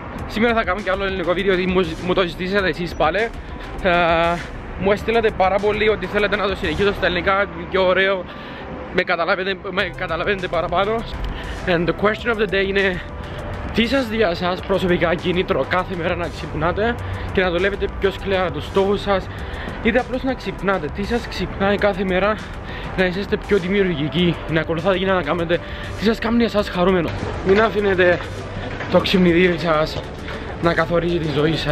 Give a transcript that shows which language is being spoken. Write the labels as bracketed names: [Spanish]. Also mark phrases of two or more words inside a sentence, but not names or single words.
[Greek] Σήμερα θα κάνουμε και άλλο ελληνικό βίντεο ότι μου το ζητήσατε εσείς πάλι. Μου έστειλατε πάρα πολύ ότι θέλετε να το συνεχίσω στα ελληνικά, πιο ωραίο, με καταλαβαίνετε παραπάνω. [English] And the question of the day [Greek] είναι τι σας δει εσάς προσωπικά κίνητρο κάθε μέρα να ξυπνάτε και να δουλεύετε πιο σκληρά τους στόχους σας, είτε απλώς να ξυπνάτε. Τι σας ξυπνάει κάθε μέρα να είσαστε πιο δημιουργικοί, να ακολουθάτε και να κάνετε τι σας κάνει εσάς χαρούμενο. Μην αφήνετε το ξυπνητήρι σας να καθορίζει τη ζωή σας.